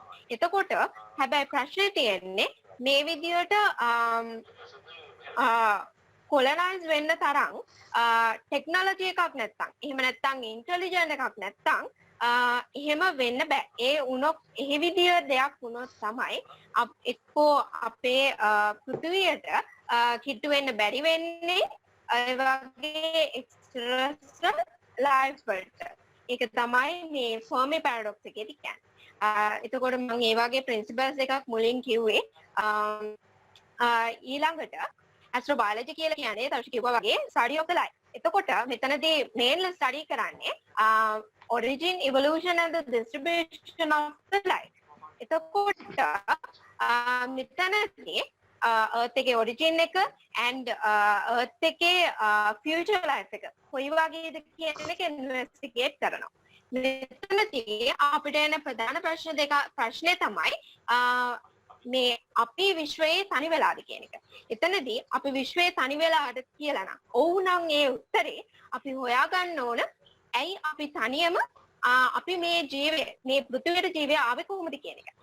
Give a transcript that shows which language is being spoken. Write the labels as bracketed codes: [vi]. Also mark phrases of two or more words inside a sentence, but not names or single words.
[si] එතකොට හැබැයි ප්‍රශ්නේ තියෙන්නේ මේ විදියට colonize වෙන්න තරම් technology එකක් නැත්නම් එහෙම නැත්නම් intelligent එකක් නැත්නම් එහෙම වෙන්න බෑ. ඒ වුණොත් එහෙ විදිය දෙයක් වුණොත් තමයි එක්කෝ අපේ පෘථිවියට කිට්ටු වෙන්න බැරි වෙන්නේ ඒ වගේ [en] extraterrestrial life [si] වලට. ඒක තමයි මේ Fermi paradox එකේදී කියන්නේ. එතකොට මම ඒ වගේ principles එකක් මුලින් කිව්වේ. ඊළඟට astrobiology කියලා කියන්නේ තවش කිව්වා වගේ [en] study of the life. [si] එතකොට මෙතනදී [en] mainly study කරන්නේ origin, evolution and the distribution of the life. [si] එතකොට මෙතනදී earth එකේ origin එක and earth එකේ [en] future life [si] එක කොයි වගේද කියන එක investigate කරනවා. මෙතනදී අපිට එන ප්‍රධාන ප්‍රශ්නේ තමයි මේ අපි විශ්වයේ තනි වෙලාද කියන එක. එතනදී අපි විශ්වයේ තනි වෙලාද කියලා නම් ඔව් නම් ඒ උත්තරේ අපි හොයාගන්න ඕන ඇයි අපි තනියම අපි මේ ජීවය මේ පෘථිවියට ජීවය ආවේ කොහොමද කියන එක.